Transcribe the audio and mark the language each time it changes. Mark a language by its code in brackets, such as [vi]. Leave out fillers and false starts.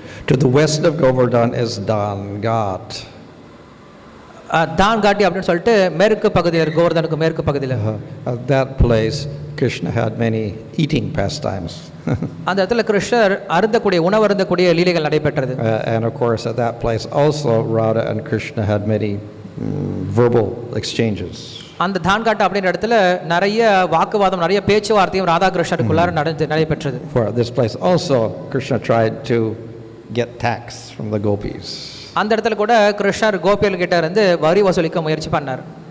[en] To the west of Govardhan is Danghat. [ta] தான்காட்டி அப்படின்னு சொல்லிட்டு மேற்கு பகுதியில் கோவர்தனுக்கு மேற்கு பகுதியில். [en] At that place Krishna had many eating pastimes. [ta] அந்த இடத்துல கிருஷ்ணர் அருந்தக்கூடிய உணவு அருந்தக்கூடிய லீலைகள் நடைபெற்றது. [en] And of course at that place also Radha and Krishna had many verbal exchanges. [ta] அந்த தான்காட்டு அப்படின்ற இடத்துல நிறைய வாக்குவாதம் நிறைய பேச்சுவார்த்தையும் ராதா கிருஷ்ணருக்குள்ளார நடைபெற்றது. [en] For this place also Krishna tried to get tax from the gopis. [ta] அந்த இடத்துல கூட கிருஷ்ணர் கோபியர்கள் கிட்ட இருந்து வரி வசூலிக்க முயற்சி பண்ணார்.